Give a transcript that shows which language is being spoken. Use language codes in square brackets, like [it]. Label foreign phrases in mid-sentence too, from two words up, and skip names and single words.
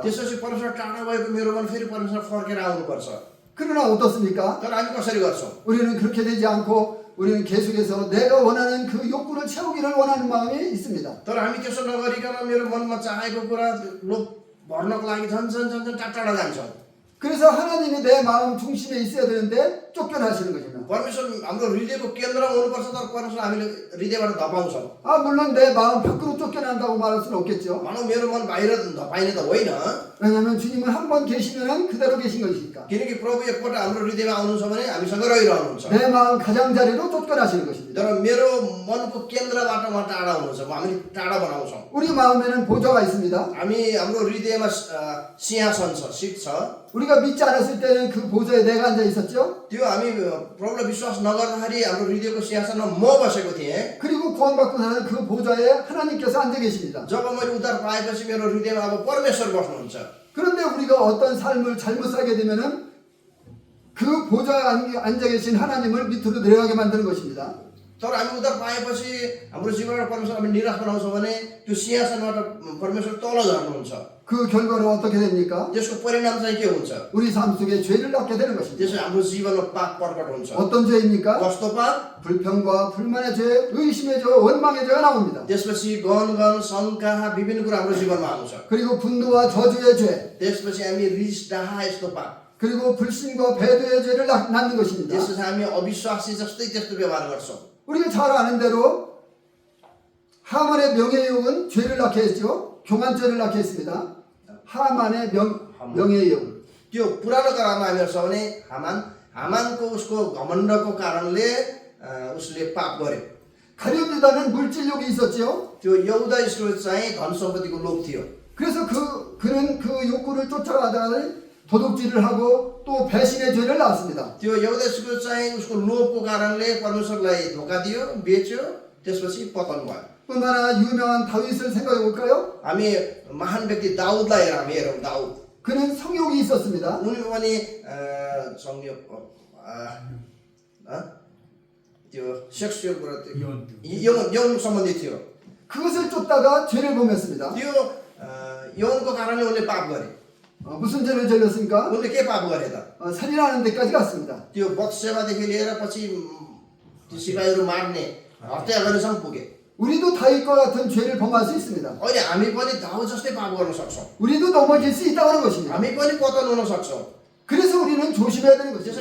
[ne] त्यसपछि परमेश्वर टाढा भएको मेरो मन फेरि परमेश्वर फर्केर आउनुपर्छ। [ko] 그러나 어떻습니까? [ne] तर हामी कसरी गर्छौँ? [ko] 우리는 그렇게 되지 않고 우리는 계속해서 내가 원하는 그 욕구를 채우기를 원하는 마음이 있습니다. [ne] तर हामी त्यसो नगरिकन मेरो मनमा चाहेको कुरा लोभ भर्नको लागि झन् टाढा जान्छौँ। [ko] 그래서 하나님이 내 마음 중심에 있어야 되는데 쫓겨나시는 것입니다. [ne] परमेश्वर हाम्रो हृदयको केन्द्रमा हुनुपर्छ, तर परमेश्वर हामीले हृदयबाट धपाउँछौँ। [ko] 물론 내 마음 밖으로 쫓겨난다고 말할 수는 없겠죠. [ne] मानव मेरो मन बाहिर धपाइने त होइन, [ko] 왜냐하면 주님은 한 번 계시면 그대로 계신 것이니까. [ne] किनकि प्रभु एकपल्ट हाम्रो हृदयमा आउनुहुन्छ भने हामीसँग रहिरहनुहुन्छ। [ko] 내 마음 가장자리로 쫓겨나시는 것입니다. [ne] तर मेरो मनको केन्द्रबाट उहाँ टाढा हुनुहुन्छ, हामी टाढा बनाउँछौँ। [ko] 우리 마음에는 보좌가 있습니다. [ne] हामी हाम्रो हृदयमा सिंहासन छ, सिट छ। [ko] 우리가 믿지 않았을 때는 그 보좌에 내가 앉아 있었죠. [ne] त्यो हामी प्रभुलाई विश्वास नगर्दाखेरि हाम्रो हृदयको सिंहासनमा म बसेको थिएँ। [ko] 그리고 구원받고 나는 그 보좌에 하나님께서 앉아 계십니다. [ne] जब मैले उद्धार पाएपछि मेरो हृदयमा अब परमेश्वर बस्नुहुन्छ। [ko] 그런데 우리가 어떤 삶을 잘못 살게 되면은 그 보좌에 앉아 계신 하나님을 밑으로 내려가게 만드는 것입니다. [ne] तर हामी उद्धार पाएपछि हाम्रो जीवनबाट परमेश्वर हामी निराश बनाउँछौँ भने त्यो सिंहासनबाट परमेश्वर तल झर्नुहुन्छ। [ko] 그 결과로 어떻게 됩니까? [ne] त्यसको परिणाम चाहिँ के हुन्छ? [ko] 우리 삶 속에 죄를 낳게 되는 것입니다. [ne] त्यसै हाम्रो जीवनमा पाप प्रकट हुन्छ। [ko] 어떤 죄입니까? [ne] कस्तो पाप? [ko] 불평과 불만의 죄, 의심의 죄, 원망의 죄가 나옵니다. [ne] त्यसपछि गन शङ्का विभिन्न कुरा हाम्रो जीवनमा आउँछ। [ko] 그리고 분노와 저주의 죄, [ne] त्यसपछि हामी रिस डाहा यस्तो पाप, [ko] 그리고 불신과 배도의 죄를 낳는 것입니다. [ne] त्यसपछि हामी अविश्वासी जस्तै त्यस्तो व्यवहार गर्छौँ। [ko] 우리가 잘 아는 대로 하만의 명예욕은 죄를 낳게 했죠. 교만죄를 낳게 했습니다. 하만의 명예욕. [ne] त्यो पुरानो करारमा हामी हेर्छौँ भने हामानको उसको घमण्डको कारणले उसले पाप गर्यो। [ko] 가룟 유다는 물질욕이 있었죠. [ne] त्यो यहुदा इस्करियोत चाहिँ धन सम्पत्तिको लोभ थियो। [ko] 그래서 그는 그 욕구를 쫓아가다가 도둑질을 하고 또 배신의 죄를 낳았습니다. [ne] त्यो यहुदा इस्करियोत चाहिँ उसको लोभको कारणले परमेश्वरलाई धोका दियो, बेच्यो, त्यसपछि पतन भयो। [ko] 뿐만 아니라 유명한 다윗을 생각해 볼까요? [ne] हामी महान व्यक्ति दाउदलाई हेरौँ। दाउद [ko] 그는 성욕이 있었습니다. [ne] उनी पनि संयोग त्यो सेक्सुअल कुरा यौन सम्बन्धी थियो। [ko] 그것을 쫓다가 죄를 범했습니다. [ne] त्यो यौनको कारणले उनले पाप गरे। [ko] 무슨 죄를 저질렀습니까? [ne] उनले के पाप गरे त? [ko] 살인하는 데까지 갔습니다. [ne] त्यो बत्सेबादेखि लिएर पछि त्यो सिपाहीहरू मार्ने, हत्या गर्नेसम्म पुगे। [ko] 우리도 다윗과 같은 죄를 범할 수 있습니다. [ne] अहिले हामी पनि दाउद जस्तै पाप गर्न सक्छौँ। [ko] 우리도 넘어질 수 있다는 것입니다. [ne] हामी पनि पतन हुन सक्छौँ। [ko] 그래서 우리는 조심해야 되는 것입니다.